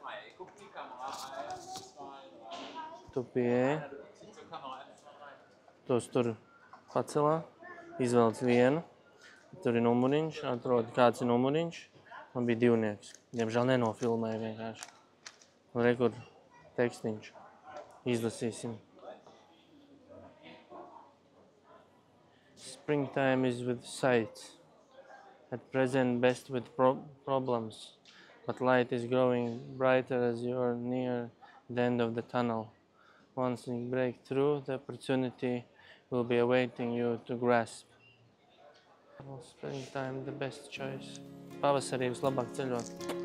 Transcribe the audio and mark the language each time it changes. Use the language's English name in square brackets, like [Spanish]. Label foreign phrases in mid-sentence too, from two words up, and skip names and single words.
[Latvian] Tos tur pacelā, izvelc vienu. Tur ir numuriņš, atrodi kāds ir numuriņš. Man bija 2. Diemžēl nenofilmēju vienkārši. Un rekur tekstiņš. Izlasīsim. [English] Springtime is with sight. At present best with problems. But light is growing brighter as you are near the end of the tunnel. Once you break through, the opportunity will be awaiting you to grasp. Springtime, the best choice. [Latvian] Pavasarī vislabāk ceļot.